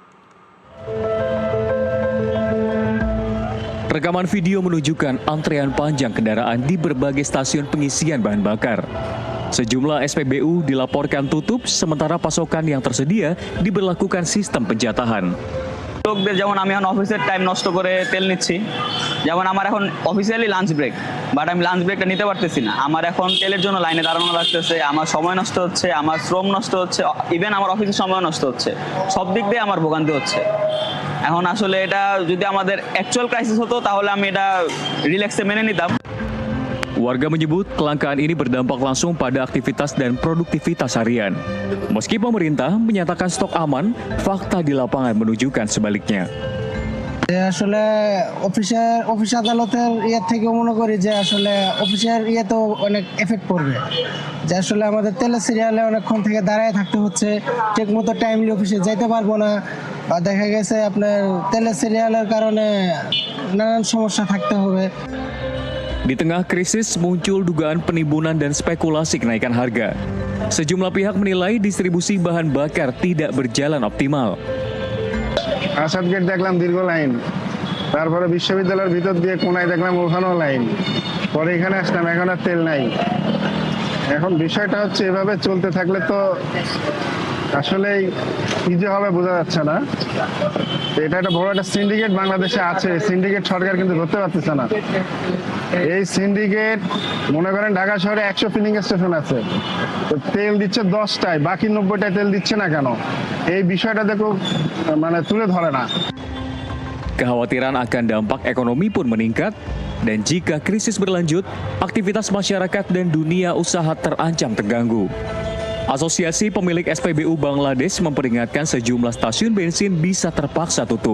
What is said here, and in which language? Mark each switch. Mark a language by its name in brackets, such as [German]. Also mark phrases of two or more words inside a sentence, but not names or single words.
[Indonesian] Rekaman video menunjukkan antrean panjang kendaraan di berbagai stasiun pengisian bahan bakar. Sejumlah SPBU dilaporkan tutup, sementara pasokan yang tersedia diberlakukan sistem penjatahan. [Bangla] লোকদের যেমন আমি এখন অফিসের টাইম নষ্ট করে তেল নিচ্ছি, যেমন আমার এখন [English] officially lunch break, [Bangla] বাট আমি লাঞ্চ ব্রেকটা নিতে পারতেছি না। আমার এখন তেলের জন্য লাইনে দাঁড়ানো লাগতেছে, আমার সময় নষ্ট হচ্ছে, আমার শ্রম নষ্ট হচ্ছে, ইভেন আমার অফিসের সময় নষ্ট হচ্ছে। সব দিক দিয়ে আমার ভোগান্তি হচ্ছে। এখন আসলে এটা যদি আমাদের [English] actual crisis [Bangla] হতো তাহলে আমি এটা রিল্যাক্সে মেনে নিতাম। [Indonesian] Warga menyebut kelangkaan ini berdampak langsung pada aktivitas dan produktivitas harian. Meski pemerintah menyatakan stok aman, fakta di lapangan menunjukkan sebaliknya. [Bangla] আসলে অফিস আদালতের থেকে মনে করি যে আসলে অফিসের তো অনেক এফেক্ট পড়বে, যে আসলে আমাদের তেলের সিরিয়ালে অনেকক্ষণ থেকে দাঁড়ায় থাকতে হচ্ছে, ঠিকমতো টাইমলি অফিসে যাইতে পারবো না, বা দেখা গেছে আপনার তেলের সিরিয়ালের কারণে নানান সমস্যা থাকতে হবে। [Indonesian] Di tengah krisis muncul dugaan penimbunan dan spekulasi kenaikan harga. Sejumlah pihak menilai distribusi bahan bakar tidak berjalan optimal. [Bangla] আসাদ গেট দেখলাম দীর্ঘ লাইন, তারপরে বিশ্ববিদ্যালয়ের ভিতর দিয়ে কোনায় দেখলাম ওখানেও লাইন, পরে এখানে আসলাম এখন আর তেল নাই। এখন বিষয়টা হচ্ছে এভাবে চলতে থাকলে তো আসলেই কি যে হবে বোঝা যাচ্ছে না। এটা একটা বড় একটা সিন্ডিকেট বাংলাদেশে আছে, সিন্ডিকেট সরকার কিন্তু ধরতে পারতেছে না। এই সিন্ডিকেট মনে করেন ঢাকা শহরে 100 [English] filling station [Bangla] আছে, তো তেল দিচ্ছে 10টায়, বাকি 90টায় তেল দিচ্ছে না কেন? এই বিষয়টা দেখো তুলে ধরে না। [Indonesian] Kekhawatiran akan dampak ekonomi pun meningkat, dan jika krisis berlanjut, aktivitas masyarakat dan dunia usaha terancam terganggu. Asosiasi Pemilik SPBU Bangladesh memperingatkan sejumlah stasiun bensin bisa terpaksa tutup.